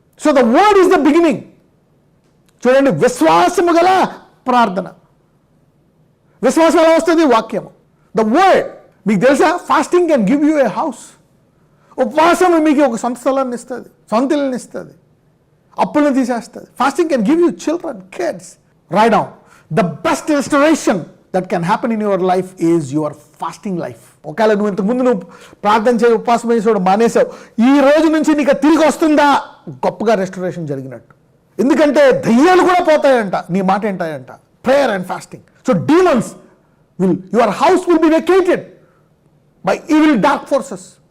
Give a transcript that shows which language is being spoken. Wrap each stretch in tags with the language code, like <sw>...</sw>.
<en>So the word is the beginning.</en> <te>చూడండి, విశ్వాసము గల ప్రార్థన. విశ్వాసం ఎలా వస్తుంది, వాక్యము,</te> <en>The word.</en> <te>మీకు తెలుసా,</te> <en>Fasting can give you a house.</en> <te>ఉపవాసం మీకు ఒక సొంత స్థలాన్ని ఇస్తుంది, సొంత ఇల్లుని ఇస్తుంది, అప్పులను తీసేస్తుంది.</te> <en>Fasting can give you children, kids. Write down, the best restoration that can happen in your life is your fasting life.</en> <te>ఒకవేళ నువ్వు ఇంతకుముందు నువ్వు ప్రార్థన చేసి ఉపవాసం చేసేవాడు మానేసావు, ఈ రోజు నుంచి నీకు తిరిగి వస్తుందా, గొప్పగా రెస్టరేషన్ జరిగినట్టు. ఎందుకంటే దయ్యాలు కూడా పోతాయంట నీ మాట ఏంటాయంట,</te> <en>Prayer and fasting. So demons will, your house will be vacated by evil dark forces.</en>